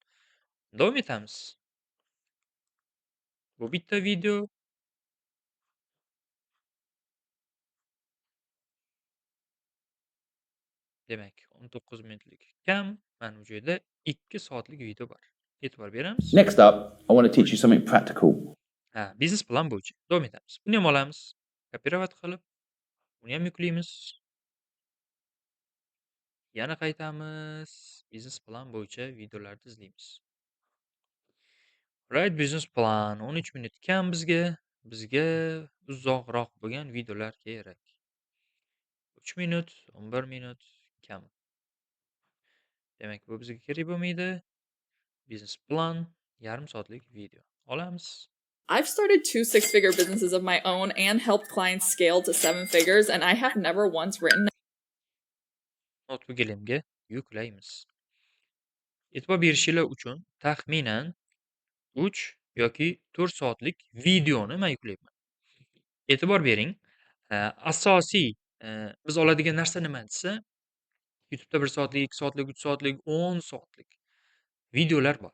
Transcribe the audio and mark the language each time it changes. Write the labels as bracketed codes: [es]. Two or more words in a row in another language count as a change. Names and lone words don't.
[uz] Davom etamiz. Bu bitta video. Demak, 19 minutlik kam. Mana bu joyda 2 soatlik video bor. E'tibor beramiz. [en] Next up, I want to teach you something practical. [uz] Biznes plan bo'yicha davom etamiz. Buni ham olamiz. Kopirovat qilib, buni ham yuklaymiz. Yana qaytamiz. Biznes plan bo'yicha videolarni izlaymiz. Right, biznes plan 13 minut kam bizga. Bizga uzoqroq bo'lgan videolar kerak. 3 minut, 11 minut kam. Demak, bu bizga kerak bo'lmaydi. Biznes plan yarim soatlik video olamiz. [en] I've started 2 six-figure businesses of my own and helped clients scale to 7 figures, and I have never once written. [uz] Notebook elimga yuklaymiz. E'tibor berishinglar uchun taxminan 3 yoki 4 soatlik videoni men yuklayapman. E'tibor bering, asosiy biz oladigan narsa nima desa, YouTube'da 1 soatlik, 2 soatlik, 3 soatlik, 10 soatlik videolar bor.